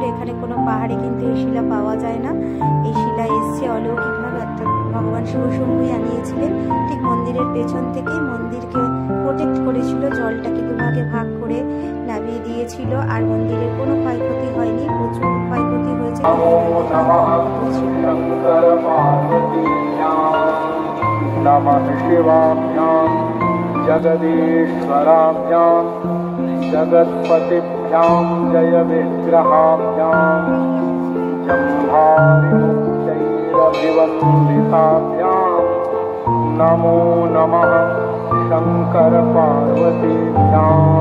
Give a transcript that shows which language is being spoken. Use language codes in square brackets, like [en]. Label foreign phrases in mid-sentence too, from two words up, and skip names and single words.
[bn] এখানে কোনো পাহাড়ে কিন্তু এই শিলা পাওয়া যায় না। এই শিলা এসছে অলৌকিকভাবে, অর্থাৎ ভগবান শিবশম্ভুই আনিয়েছিলেন। ঠিক মন্দিরের পেছন থেকেই মন্দিরকে প্রোটেক্ট করেছিল, জলটাকে দুভাগে ভাগ করে নামিয়ে দিয়েছিল। আর মন্দিরের কোনো ক্ষয়ক্ষতি হয়নি, প্রচুর ক্ষয়ক্ষতি হয়েছে। [sa] जगदीश्वराभ्यां जगत्पतिभ्यां जय विग्रहाभ्यां जम्भारिमुक्तैरभिवन्दिताभ्यां नमो नमः शंकर पार्वतीभ्यां